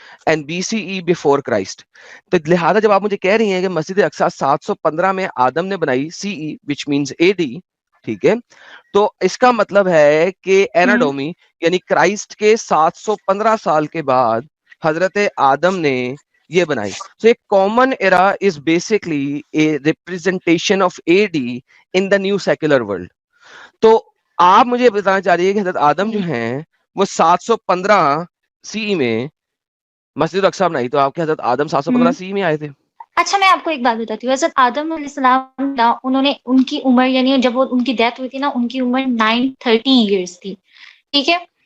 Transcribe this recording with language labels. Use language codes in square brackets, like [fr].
[en] And B C E before Christ. [ur] تو لہٰذا جب آپ مجھے کہہ رہی ہیں کہ مسجد اقصی 715 میں آدم نے بنائی, [en] C E which means A D, [ur] ٹھیک ہے, تو اس کا مطلب ہے کہ ایناڈومی یعنی کرائسٹ کے 715 سال کے بعد حضرت آدم نے یہ بنائی. [en] So a common era is basically a representation of AD in the new secular world. [ur] تو آپ مجھے بتانا چاہ رہی ہے کہ حضرت آدم جو ہیں وہ 715 سی میں مسجد اقصی بنائی, تو آپ کے حضرت آدم 715 سی میں آئے تھے. اچھا میں آپ کو ایک بات بتاتی ہوں, حضرت آدم علیہ السلام انہوں نے ان کی عمر یعنی جب وہ ان کی ڈیتھ ہوئی تھی نا, ان کی عمر 930 ایئرس تھی. ٹھیک ہے,